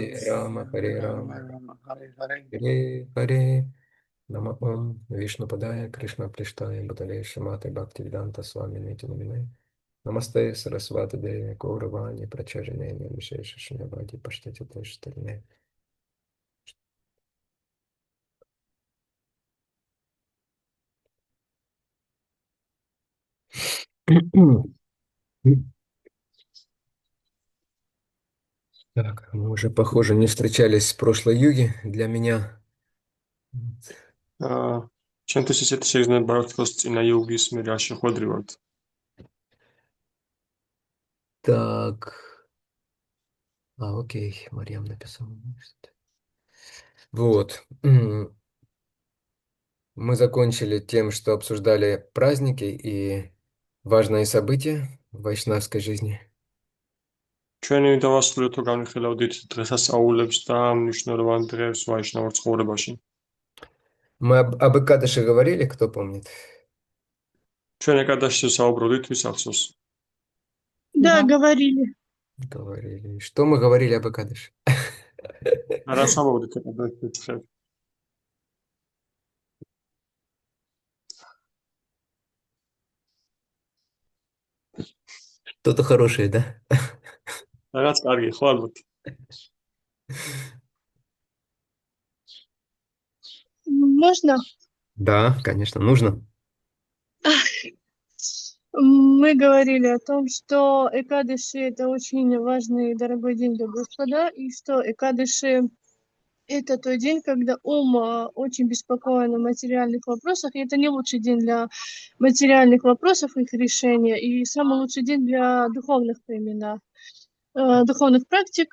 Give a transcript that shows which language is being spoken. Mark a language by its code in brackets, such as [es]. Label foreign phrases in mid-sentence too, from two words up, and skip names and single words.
[sa] Hare Rama Hare Rama Rama Rama, Hare Hare. हरे हरे नम ॐ विष्णु पादाय कृष्ण प्रेष्ठाय भूतले श्रीमते भक्तिवेदान्त स्वामिन् इति नामिने नमस्ते सरस्वती देवी गौरवाणी प्रचारिणे निर्विशेष शून्यवादि पाश्चात्य देशतारिणे [ru] Так, мы уже, похоже, не встречались с прошлой юги для меня. [ka] აა ჩემთვის ისეთი შეგრძნება აქვს, თქოს წინა იუგის მე რა შეხვედრივართ. [ru] Так, окей, Марьям написала. Вот. Мы закончили тем, что обсуждали праздники и важные события в вайшнавской жизни. [ka] ჩვენი დავასრულეთ თუ განვიხილავდით დღესასწაულებს და მნიშვნელოვან დღეს ვაიშნავურ ცხოვრებაში. [ru] Мы об Экадыше говорили, кто помнит? [ka] ჩვენ ეკადაშზე საუბრობდით ვის ახსოვს? [ru] Да, говорили. Говорили. Что мы говорили об Экадыше? [ka] რა სამოვდით ეკადაშზე დღეს? [ru] Что-то хорошее, да? [ka] რაღაც კარგი ხო ალბათ. [ru] Можно? Да, конечно, нужно. Мы говорили о том, что Экадыши — это очень важный и дорогой день для Господа, и что Экадыши — это тот день, когда ум очень беспокоен о материальных вопросах, и это не лучший день для материальных вопросов, их решения, и самый лучший день для духовных именно, духовных практик.